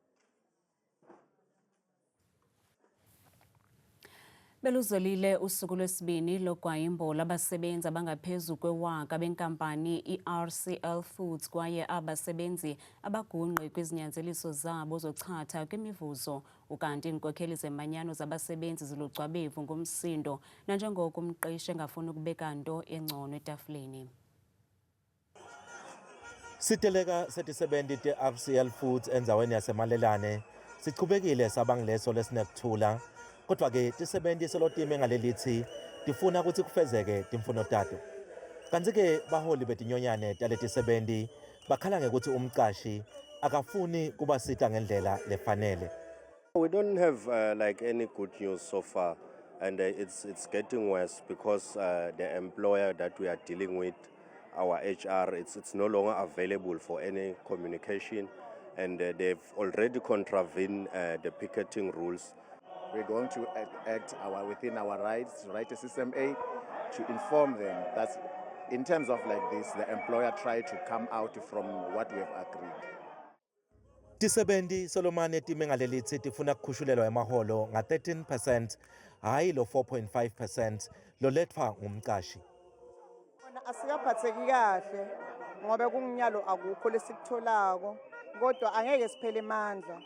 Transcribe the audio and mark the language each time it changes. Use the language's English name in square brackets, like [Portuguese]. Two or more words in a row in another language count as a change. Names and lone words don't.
[Xhosa] Beluzolile usuku lwesibini logwayimbo labasebenzi abangaphezu kwewaka benkampani i-RCL Foods kwaye abasebenzi abagungqe kwizinyanzeliso zabo zochatha kwimivuzo, ukanti iinkokheli zemanyano zabasebenzi zilugcwabevu ngumsindo nanjengoko umqeshi engafuni ukubeka nto engcono etafuleni. [Swati] Siteleka setisebenti te-RCL Foods endzaweni yasemalelane sichubekile sabangileso lesinekuthula. Kodwa-ke tisebenti selotime ngalelithi tifuna ukuthi kufezeke timfuno tato. Kanti-ke baholi betinyonyane taletisebenti bakhala ngekuthi umqashi akafuni kubasita ngendlela lefanele. [English] We don't have like any good news so far, and it's getting worse because the employer that we are dealing with, our HR, it's no longer available for any communication, and they've already contravened the picketing rules. We're going to act within our rights, to write a system A, to inform them that in terms of like this, the employer tried to come out from what we have agreed. [Swati] Tisebenti Solomane time ngalelithi tifuna kukhushulelwa emaholo nga 13%, hayi lo 4.5% loletfwa ngumqashi. Asiyaphatheki kahle ngoba kunginyalo akukho lesikutholako, kodwa angeke siphele amandla.